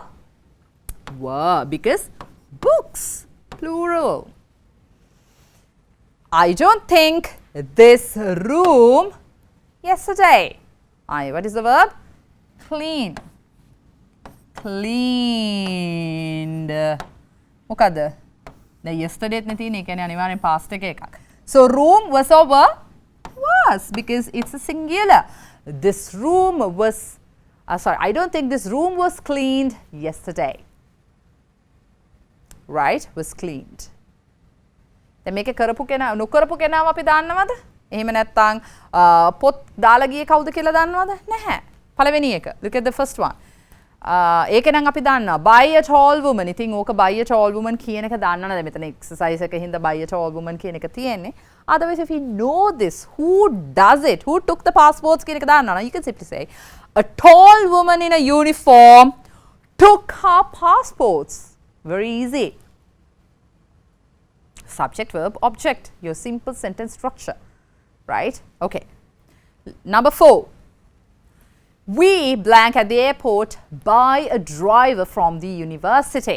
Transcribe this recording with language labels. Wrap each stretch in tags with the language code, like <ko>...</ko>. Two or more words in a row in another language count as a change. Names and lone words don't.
<en>Were, because books, plural. I don't think this room yesterday. What is the verb? Clean. Cleaned.</en> <si>මොකද? දැන් yesterday නේ තියෙන්නේ. ඒ කියන්නේ අනිවාර්යෙන් past එකක්.</si> <en>So room was or were? Was, because it's a singular. This room was I don't think this room was cleaned yesterday. Right? Was cleaned.</en> <si>දැන් මේක කරපු කෙනා නොකරපු කෙනාව අපි දන්නවද? එහෙම නැත්නම් පොත් දාලා ගියේ කවුද කියලා දන්නවද? නැහැ. පළවෙනි එක.</si> <en>Look at the first one.</en> <si>ඒක නම් අපි දන්නවා.</si> <en>By a tall woman.</en> <si>ඉතින් ඕක</si> <en>by a tall woman</en> <si>කියන එක දන්නවද? මෙතන exercise එකේ හින්දා</si> <en>by a tall woman</en> <si>කියන එක තියෙන්නේ.</si> <en>Otherwise, if you know this, who does it? Who took the passports</en> <si>කියන එක දන්නවද?</si> <en>You can simply say a tall woman in a uniform took her passports. Very easy. Subject, verb, object, your simple sentence structure, right? Okay. Number 4. We blank at the airport by a driver from the university.</en>